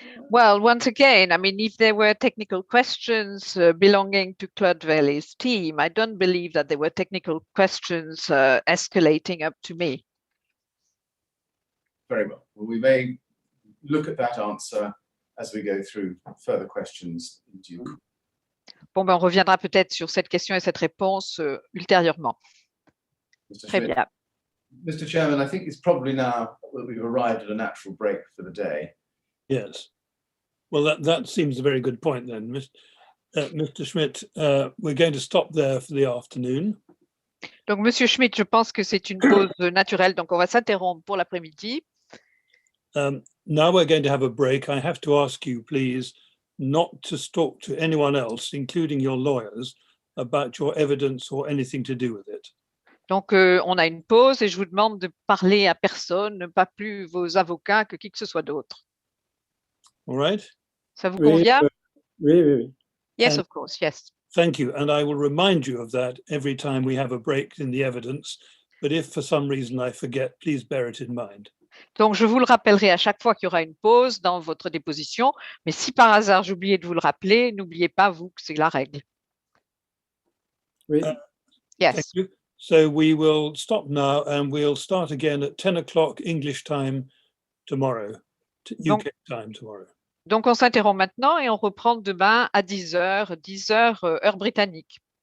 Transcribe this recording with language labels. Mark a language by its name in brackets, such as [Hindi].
[English] Well, once again, I mean, if there were technical questions belonging to Claude Verlet's team, I don't believe that there were technical questions escalating up to me. Very well. Well, we may look at that answer as we go through further questions in due course. [French] Bon, ben, on reviendra peut-être sur cette question et cette réponse ultérieurement. [English] Mr. [French] Très [English] Schmidt. [French] bien. [English] Mr. Chairman, I think it's probably now that we've arrived at a natural break for the day. Yes. Well, that seems a very good point then. Mr. Schmidt, we're going to stop there for the afternoon. [French] Donc, Monsieur Schmidt, je pense que c'est une pause naturelle, donc on va s'interrompre pour l'après-midi. [English] Now we're going to have a break. I have to ask you, please, not to talk to anyone else, including your lawyers, about your evidence or anything to do with it. [French] Donc, on a une pause et je vous demande de parler à personne, pas plus vos avocats que qui que ce soit d'autre. [English] All right? [French] Ça vous convient? Oui. [English] Yes, And- of course, yes. Thank you. And I will remind you of that every time we have a break in the evidence. But if for some reason I forget, please bear it in mind. [French] Donc, je vous le rappellerai à chaque fois qu'il y aura une pause dans votre déposition. Mais si par hasard j'oubliais de vous le rappeler, n'oubliez pas, vous, que c'est la règle. Oui. [English] Yes. Thank you. So we will stop now and we'll start again at 10 o'clock English time tomorrow, UK time tomorrow. [French] Donc, on s'interrompt maintenant et on reprend demain à 10h, heure britannique.